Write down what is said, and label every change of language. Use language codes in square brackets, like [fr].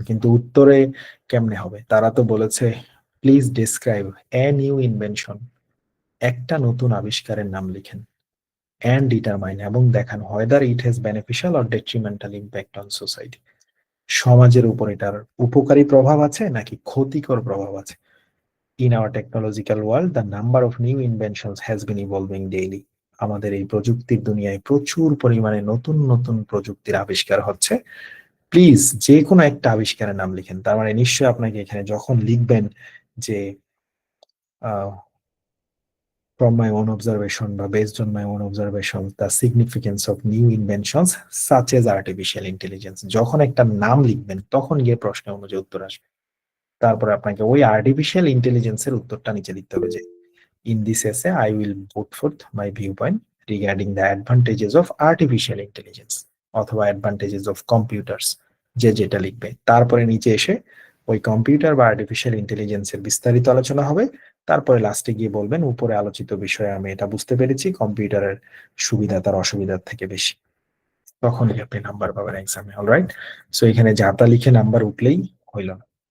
[bn] কিন্তু উত্তরে কেমনে হবে? তারা তো বলেছে [en] please describe a new invention, [bn] একটা নতুন আবিষ্কারের নাম লিখেন, [en] and determine [bn] এবং দেখান [en] whether it has beneficial or detrimental impact on society, [bn] সমাজের উপর এটার উপকারী প্রভাব আছে নাকি ক্ষতিকর প্রভাব আছে। [en] In our technological world, the number of new inventions has been evolving daily. [bn] আমাদের এই প্রযুক্তির দুনিয়ায় প্রচুর পরিমাণে নতুন নতুন প্রযুক্তির আবিষ্কার হচ্ছে। প্লিজ যে কোনো একটা আবিষ্কারের নাম লিখেন। তার মানে নিশ্চয়ই আপনাকে এখানে যখন লিখবেন যে [en] from my own observation [bn] বা [en] based on my own observation the significance of new inventions such as artificial intelligence, [bn] যখন একটা নাম লিখবেন তখন গিয়ে প্রশ্ন অনুযায়ী উত্তর আসবে। তারপরে আপনাকে ওই আর্টিফিশিয়াল ইন্টেলিজেন্সের উত্তরটা নিচে লিখতে হবে যে [en] in this essay I will put forth my viewpoint regarding the advantages of artificial intelligence [bn] অথবা [en] advantages of computers, [bn] যে যেটা লিখবে। তারপরে নিচে এসে ওই কম্পিউটার বা আর্টিফিশিয়াল ইন্টেলিজেন্সের বিস্তারিত আলোচনা হবে। তারপরে লাস্টে গিয়ে বলবেন উপরে আলোচিত বিষয়ে আমি এটা বুঝতে পেরেছি, কম্পিউটারের সুবিধা তার অসুবিধার থেকে বেশি। তখনই আপনি নাম্বার পাবেন এক্সামে। অলরাইট, সো এখানে যা তা লিখে নাম্বার উঠলেই হইল না।